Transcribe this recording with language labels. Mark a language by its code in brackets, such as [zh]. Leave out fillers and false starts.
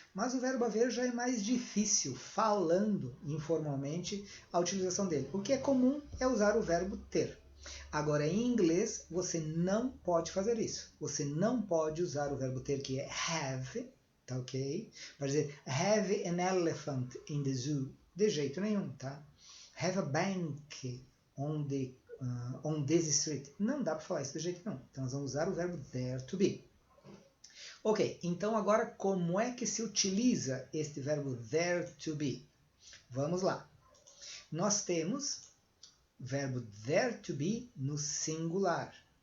[pt] Mas o verbo haver já é mais difícil, falando informalmente, a utilização dele. O que é comum é usar o verbo ter. Agora, em inglês, você não pode fazer isso. Você não pode usar o verbo ter, que é have, tá ok? Para dizer, [en] have an elephant in the zoo. [pt] De jeito nenhum, tá? [en] Have a bank on this street. [pt] Não dá para falar isso de jeito nenhum. Então, nós vamos usar o verbo there to be. Ok, então agora como é que se utiliza este verbo there to be? Vamos lá. Nós temos o verbo there to be no singular.